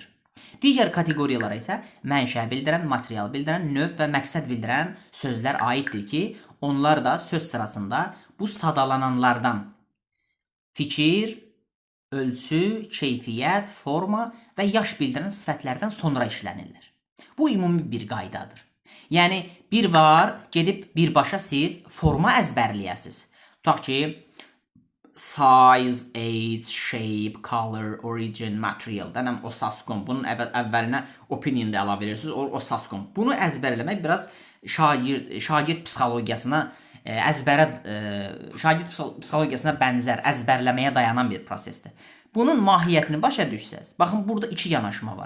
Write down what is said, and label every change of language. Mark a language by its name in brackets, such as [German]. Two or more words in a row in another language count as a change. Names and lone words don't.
[Azerbaijani] Digər kateqoriyalara isə mənşə bildirən, material bildirən, növ və məqsəd bildirən sözlər aiddir ki, onlar da söz sırasında bu sadalananlardan fikir, ölçü, keyfiyyət, forma və yaş bildirən sifətlərdən sonra işlənirlər. Bu ümumi bir qaydadır. Yəni, bir var, gedib birbaşa siz forma əzbərləyəsiz. Tutaq ki, [English] size, age, shape, color, origin, material. Dənəm osascom. [Azerbaijani] Bunun əvvəlinə opinion də əlavə edirsiniz. Osascom. Bunu əzbərləmək biraz şagird psixologiyasına bənzər, əzbərləməyə dayanan bir prosesdir. Bunun mahiyyətini başa düşsəz, baxın, burada iki yanaşma var.